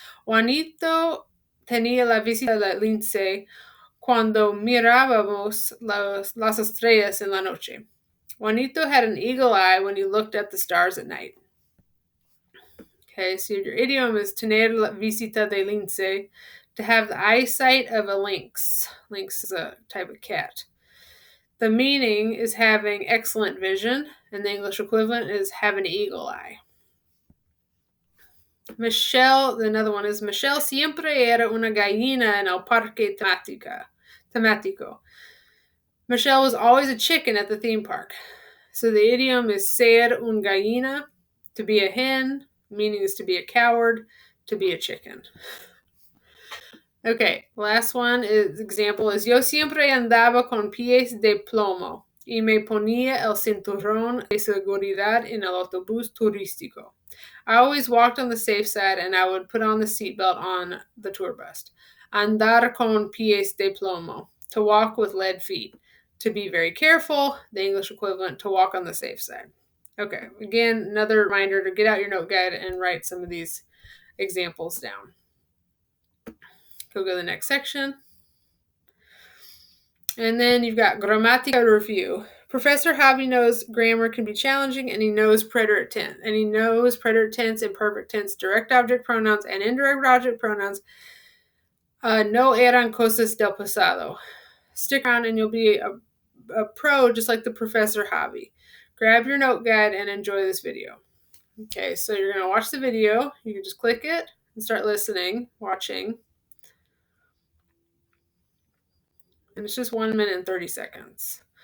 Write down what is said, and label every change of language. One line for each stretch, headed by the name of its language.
Spanish: Juanito tenía la visita de lince cuando mirábamos las estrellas en la noche.
English: Juanito had an eagle eye when he looked at the stars at night. Okay, so your idiom is tener la visita de lince, to have the eyesight of a lynx. Lynx is a type of cat. The meaning is having excellent vision, and the English equivalent is have an eagle eye.
Spanish: Michelle, another one is, Michelle siempre era una gallina en el parque temático.
English: Michelle was always a chicken at the theme park. So the idiom is ser un gallina, to be a hen, meaning is to be a coward, to be a chicken.
Spanish: Okay, last one is example is, yo siempre andaba con pies de plomo y me ponía el cinturón de seguridad en el autobús turístico.
English: I always walked on the safe side, and I would put on the seatbelt on the tour bus.
Spanish: Andar con pies de plomo, to walk with lead feet.
English: To be very careful, the English equivalent, to walk on the safe side. Okay, again, another reminder to get out your note guide and write some of these examples down. Go to the next section. And then you've got Grammatica Review. Professor Hobby knows grammar can be challenging, and he knows preterite tense. And he knows preterite tense, imperfect tense, direct object pronouns, and indirect object pronouns.
Spanish: No eran cosas del pasado.
English: Stick around and you'll be a pro just like the Professor Hobby. Grab your note guide and enjoy this video. Okay, so you're going to watch the video. You can just click it and start listening, watching. And it's just 1 minute and 30 seconds.